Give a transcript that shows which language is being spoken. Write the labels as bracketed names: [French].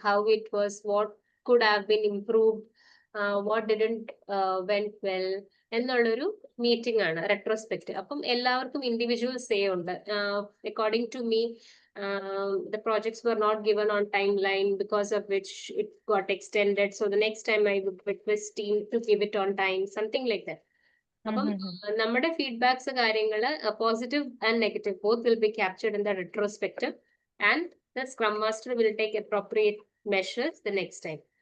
[English] how it was, what could have been improved, what didn't went well [Malayalam] എന്നുള്ളൊരു meeting ആണ് retrospect. അപ്പം എല്ലാവർക്കും individual say ഉണ്ട്. [English] According to me the projects were not given on timeline because of which it got extended, so the next time I would request team to give it on time, something like that. [Malayalam] അപ്പം നമ്മുടെ feedbacks കാര്യങ്ങള് [English] Positive and negative both will be captured in the retrospective and the scrum master will take appropriate measures the next time.